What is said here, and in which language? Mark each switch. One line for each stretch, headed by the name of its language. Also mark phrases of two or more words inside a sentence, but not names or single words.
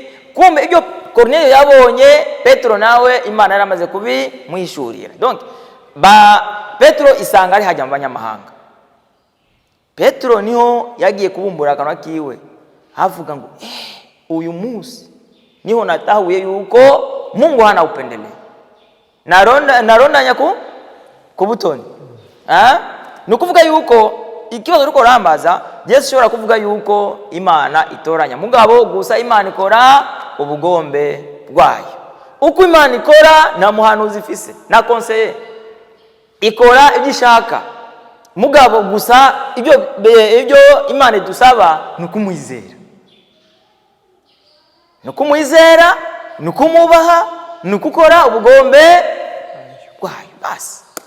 Rundi: Kumbe ibyo Cornelio yabonye Petro nawe Imana yaramaze kubimwishurira. Donc Petro isanga ari hajya mu banyamahanga. Petro niho yagiye kubumbura akanwa kiwe havuga ngo uyu munsi niho natahuye yuko
Swahili: Mungu hana upendeleo.
Rundi: Narondanya ku butoni. Nukuvuga yuko ikibazo ruko rambaza Yesu shobora kuvuga yuko Imana itoranya mugabo gusa Imana ikora ubugombe bwayo. Uko Imana ikora na muhanuzi ifise na conseiller ikora ibyishaka mugabo gusa ibyo Imana idusaba nukumwizera nukumubaha nukukora ubugombe bwayo basi.